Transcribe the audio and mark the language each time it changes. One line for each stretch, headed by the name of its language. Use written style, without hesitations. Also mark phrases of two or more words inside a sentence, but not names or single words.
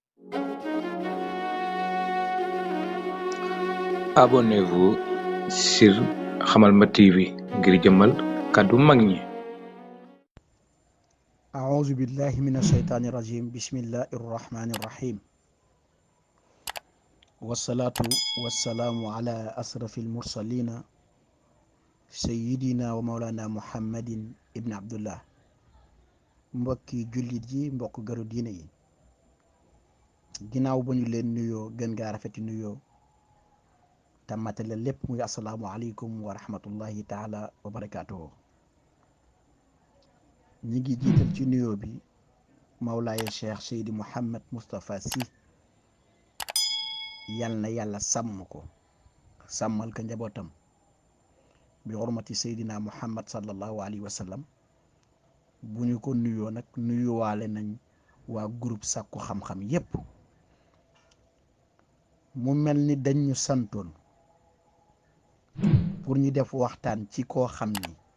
French: Abonnez-vous sur
Wolof: Hamalma TV ngir jëmmal kàddu mag ñi.
Arabic: أعوذ بالله من الشيطان الرجيم بسم الله الرحمن الرحيم والصلاة والسلام على أشرف المرسلين سيدنا ومولانا محمد ابن عبد الله
Wolof: mbokki jullit yi mbokk garu diine yi ginnaaw ba ñu leen nuyoo gën gaa rafeti nuyoo te matale lépp muy
Arabic: السلام عليكم ورحمة الله تعالى وبركاته
Wolof: ñi ngi jiital ci nuyoo bi mawlaaye cheikh seydi mouhammad moustapha sy yal na yàlla sàmm ko sàmmal ko njabootam bi xurmati seydina muhammad
Arabic: صلى الله عليه وسلم
Wolof: bu ñu ko nuyoo nag nuyuwaale nañ waa groupe sàkku xam-xam yépp mu mel ni dañ ñu santoon pour ñu def waxtaan ci koo xam ni